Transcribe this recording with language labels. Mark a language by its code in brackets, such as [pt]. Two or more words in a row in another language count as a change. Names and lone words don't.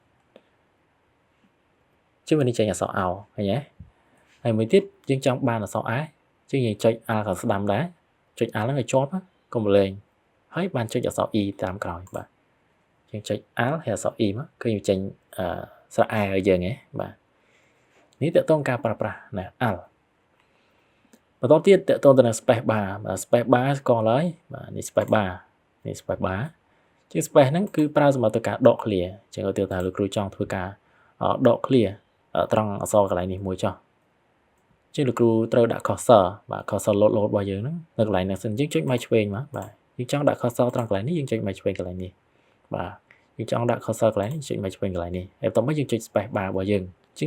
[km] ជាវានេះចេញអក្សរ AO ឃើញទេហើយមួយទៀតយើងចង់បានអក្សរ A ជាងយើងចុច Alt ខាងស្ដាំដែរចុច Alt ហ្នឹងឲ្យជាប់កុំលេងហើយបានចុចអក្សរ E តាមក្រោយបាទយើងចុច Alt ហើយអក្សរ E មកគឺយើងចេញស្រៈ A ឲ្យយើងហ៎បាទនេះតើតើការប្រើប្រាស់ណា Alt បន្តទៀតតើតើទៅនឹង [en] space bar space bar [km] ស្គាល់ហើយបាទនេះ [en] space bar [km] នេះ [en] space bar [km] ជាង space ហ្នឹងគឺប្រើសម្រាប់ធ្វើការដក clear ចឹងឧទាហរណ៍ថាលោកគ្រូចង់ធ្វើការដក clear ត្រង់អក្សរកន្លែងនេះមួយចុះជាងលោកគ្រូត្រូវដាក់ cursor បាទ [en] cursor load [km] របស់យើងហ្នឹងនៅក ន្លែងហ្នឹងសិនយើងចុចមកឆ្វេងមកបាទយើងចង់ដាក់ cursor ត្រង់កន្លែងនេះយើងចុចមកឆ្វេងកន្លែងនេះបាទយើងចង់ដាក់ cursor កន្លែងនេះចុចមកឆ្វេងកន្លែងនេះហើយបន្ទាប់មកយើងចុច [en] space bar [km] របស់យើងជាង